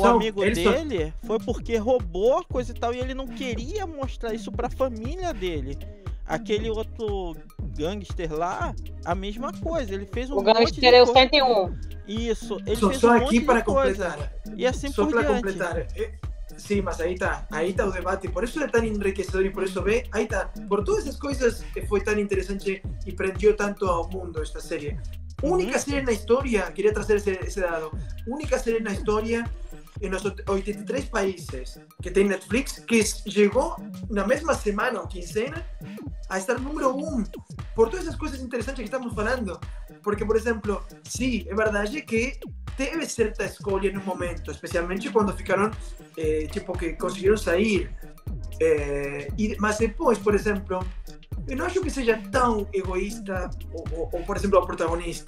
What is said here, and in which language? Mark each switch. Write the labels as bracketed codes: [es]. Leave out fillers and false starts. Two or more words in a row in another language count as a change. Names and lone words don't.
[pt] O amigo dele foi porque roubou coisa e tal, e ele não queria mostrar isso pra família dele. Aquele outro gangster lá, a mesma coisa. Ele fez um monte de coisa. O gangster é o 101. Isso. Ele fez um monte de coisa. E assim por diante. [es] Sí, mas ahí está [pt] o debate, [es] por eso es tan enriquecedor y por eso ahí está, por todas esas cosas fue tan interesante y prendió tanto [pt] ao mundo [es] esta serie. [pt] Única serie na história, queria trazer esse dado, única serie na história [es] en los 83 países [pt] que tem Netflix, que llegó na mesma semana ou quincena a estar número 1, [es] por todas esas cosas interesantes [pt] que estamos falando. Porque, por exemplo, sí, é verdade que teve certa escolha no momento, especialmente quando ficaram, tipo, que conseguiram sair. Mas depois, por exemplo, eu não acho que seja tão egoísta, ou por exemplo, o protagonista.